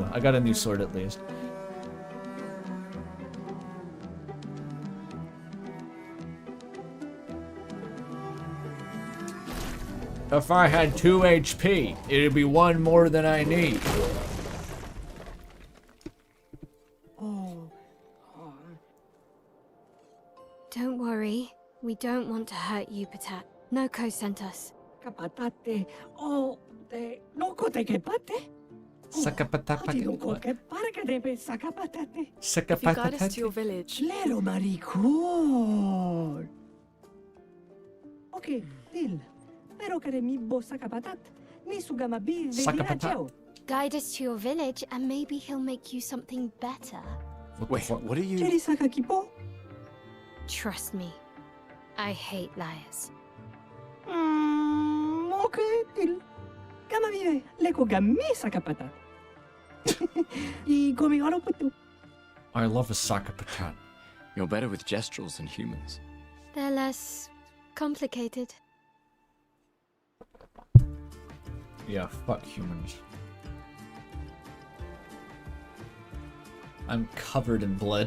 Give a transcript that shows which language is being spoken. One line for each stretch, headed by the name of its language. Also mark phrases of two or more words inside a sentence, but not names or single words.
English: I got a new sword at least. If I had 2 HP, it'd be 1 more than I need. Don't worry. We don't want to hurt you, Patat. Noko sent us. Kapatate, oh, te loko te kepate. Sakapatapati. Loko ke parka debe sakapatate. If you guide us to Sakapatapati. your village, Lero maricor. Okay, deal. Pero kare mi bo sakapatat. Ni sugama bi Sakapatat. virajeo. Guide us to your village, and maybe he'll make you something better. Wait, what are you... Cheri sakakipo? Trust me. I hate liars. Okay, deal. Kama vive, leko gami sakapatat. I gomi aro putu. I love a Sakapatat. You're better with gestrels than humans. They're less complicated. Yeah, fuck humans. I'm covered in blood.